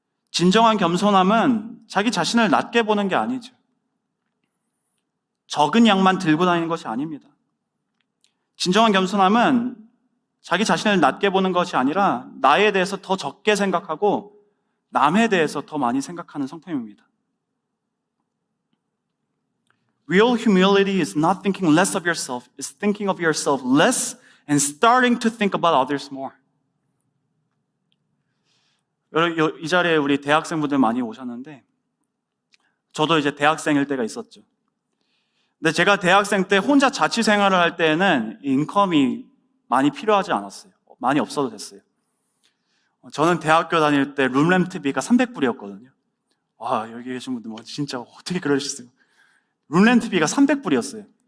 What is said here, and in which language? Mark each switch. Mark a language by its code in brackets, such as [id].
[ko] 진정한 겸손함은 자기 자신을 낮게 보는 게 아니죠. 적은 양만 들고 다니는 것이 아닙니다. 진정한 겸손함은 자기 자신을 낮게 보는 것이 아니라 나에 대해서 더 적게 생각하고 남에 대해서 더 많이 생각하는 성품입니다. [en] Real humility is not thinking less of yourself, it's thinking of yourself less and starting to think about others more. [ko] 이 자리에 우리 대학생분들 많이 오셨는데 저도 이제 대학생일 때가 있었죠. 근데 제가 대학생 때 혼자 자취 생활을 할 때에는 인컴이 많이 필요하지 않았어요. 많이 없어도 됐어요. 저는 대학교 다닐 때 룸렌트비가 300불이었거든요. 와, 여기 계신 분들 진짜 어떻게 그러셨어요? 룸렌트비가 300불이었어요.